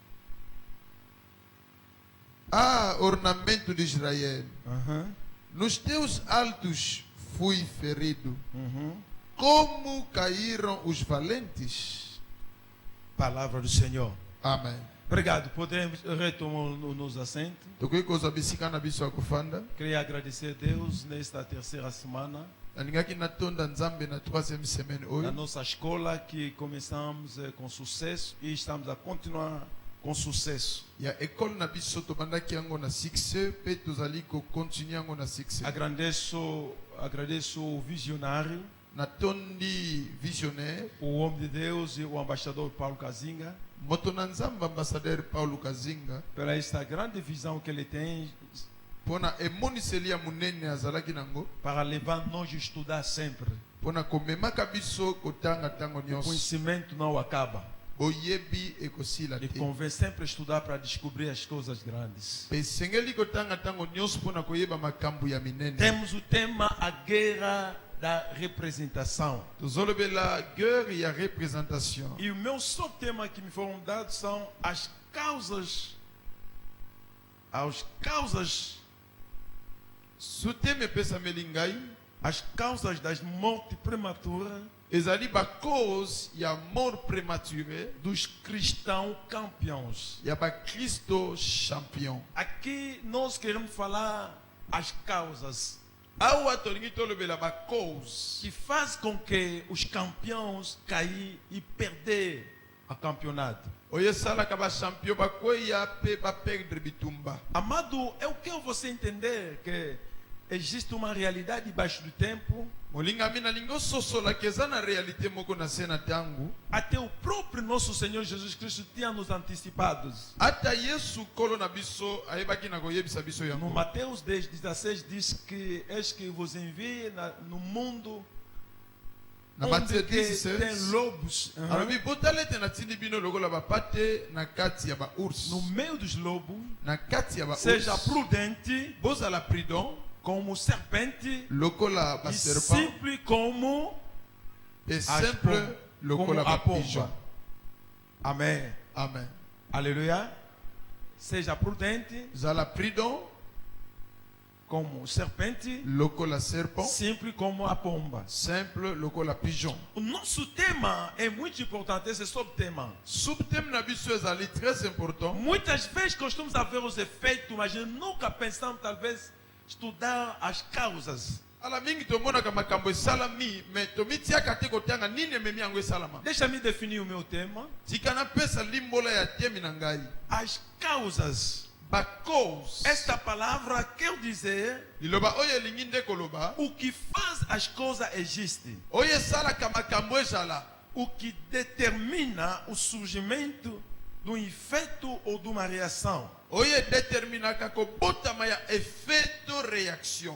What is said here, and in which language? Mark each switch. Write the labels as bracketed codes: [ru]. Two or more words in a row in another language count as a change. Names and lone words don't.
[pt] Ah, ornamento de Israel, Uhum. nos teus altos fui ferido. Uhum. Como caíram os valentes? Palavra do Senhor. Amém. Obrigado. Podemos retomar nos assentos. [ln] Tokoki kozwa bisika na biso ya kofanda. [pt] Queria agradecer a Deus nesta terceira semana, [ln] Nalingaki natonda Nzambe na 3e semaine na oyo. [pt] nossa escola, que começamos com sucesso e estamos a continuar com sucesso. [ln] Ya école na biso tobandaki yango na succès pe tozali kokontinue yango na succès. [pt] Agradeço o visionário, [ln] Natondi visionnaire [pt] o homem de Deus e o embaixador Paulo Kazinga, [ln] moto na Nzambe ambassadeur Paulo Kazinga [pt] pela esta grande visão que ele tem [ln] pona emoniseli ya munene azalaki nango [pt] para levar nós a estudar sempre. [ln] pona komemaka biso kotanga ntango [pt] O [ln] nyonso. [pt] conhecimento não acaba. [ln] Boyebi ekosila [pt] E [ln] te. [pt] convém sempre estudar para descobrir as coisas grandes. [ln] Pe esengeli kotanga ntango nyonso pona koyeba makambo ya minene. [pt] Temos o tema a guerra da representação. [ln] Tozolobela guerre ya représentation. [pt] E o meu subtema que me foram dados são as causas [ln] Suteme pesa melingai [pt] as causas das mortes prematuras [ln] ezali ba cause ya [fr] mort prématurée [pt] dos cristãos campeões. [ln] ya ba Cristo champion. [pt] Aqui nós queremos falar as causas [ln] Awa tolingi tolobela ba cause [pt] que faz com que os campeões cair e perder o campeonato. [ln] oyo esalaka ba champion bakweya pe baperdre bitumba. [pt] Amado, eu quero você entender que existe uma realidade debaixo do tempo. [ln] Molingami nalingi ososolaka eza na réalité moko na se na ntango. [pt] Até o próprio nosso Senhor Jesus Cristo tinha nos antecipados. [ln] Ata Yesu kolo na biso ayebaki na koyebisa biso [pt] No [ln] yango. [pt] Mateus 10:16 diz que eis que vos envie no mundo [ln] Na [pt] onde [ln] Matthieu [pt] que [ln] 10, [pt] tem lobos. [ln] alobi botala ete natindi bino lokola bapate na kati ya baours. [pt] No meio dos lobos, [ln] Na kati ya [pt] seja [ln] baours [pt] prudente [ln] bozala prudent [pt] como serpente [ln] lokola [pt] e [ln] baserpent [pt] simples como e as [ln] simple [pt] pombas, [ln] lokola [pt] como a [ln] bapigeon. [pt] pomba. Amém. [ln] Amen. [pt] Aleluia. Seja prudente [ln] Zala prudent [pt] como serpente, [ln] lokola serpent, [pt] simples como a pomba. [ln] simple lokola pigeon. [pt] O nosso tema é muito importante, esse subtema. [ln] Subthème na biso ezali [fr] très important. [pt] Muitas vezes costumamos a ver os efeitos, mas nunca pensamos, talvez, estudar as causas. [ln] Ala mingi tomonaka makambo esalami me tomitiaka te kotanga nini ememi yango esalama. [pt] Deixa-me definir o meu tema. [ln] Tika napesa limbola ya temi na ngai. [pt] As causas. [ln] Ba cause. [pt] Esta palavra quer dizer [ln] Liloba oyo elingi nde koloba [pt] o que faz as coisas existem. [ln] oyo esalaka makambo ezala. [pt] o que determina o surgimento de um efeito ou de uma reação. [ln] oyo determinaka kobotama ya efeto réaction.